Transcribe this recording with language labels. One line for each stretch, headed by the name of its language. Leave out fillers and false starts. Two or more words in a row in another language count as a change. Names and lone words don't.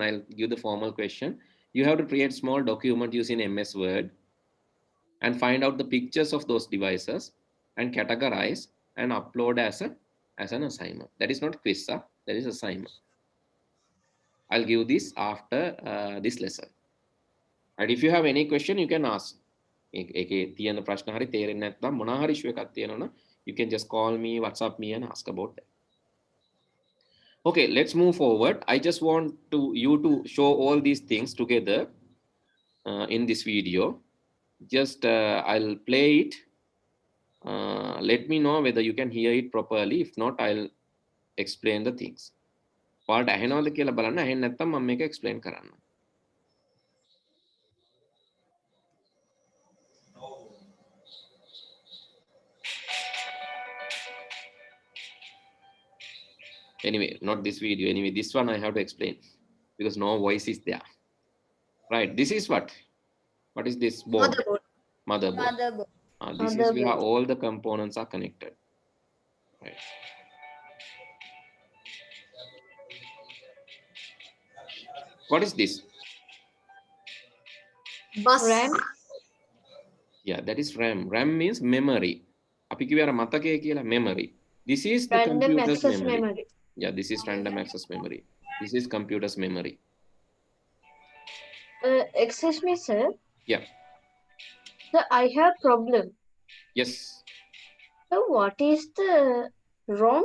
English: I'll give the formal question. You have to create small document using MS Word and find out the pictures of those devices and categorize and upload as an assignment. That is not quiz, that is assignment. I'll give this after this lesson. And if you have any question, you can ask.
Sinhala: එකේ තියෙන ප්‍රශ්න හරි තේරෙන්නේ නැත්නම් මොනවා හරි issue එකක් තියෙනවනම්
English: you can just call me, WhatsApp me and ask about that. Okay, let's move forward. I just want you to show all these things together in this video. Just I'll play it. Let me know whether you can hear it properly. If not, I'll explain the things.
Sinhala: ඔයාලට ඇහෙනවද කියලා බලන්න. ඇහෙන්නේ නැත්නම් මම මේක explain කරන්න.
English: Anyway, not this video. Anyway, this one I have to explain because no voice is there. Right, this is what? What is this board? Motherboard. This is where all the components are connected. Right. What is this? Bus. RAM. Yeah, that is RAM. RAM means memory.
Sinhala: අපි කිව්වේ අර මතකය කියලා,
English: memory. This is the Random computer's access memory. memory. Yeah, this is random access memory. This is computer's memory. Excuse me, sir. Yeah. Sir, I have problem. Yes. So what is the ROM?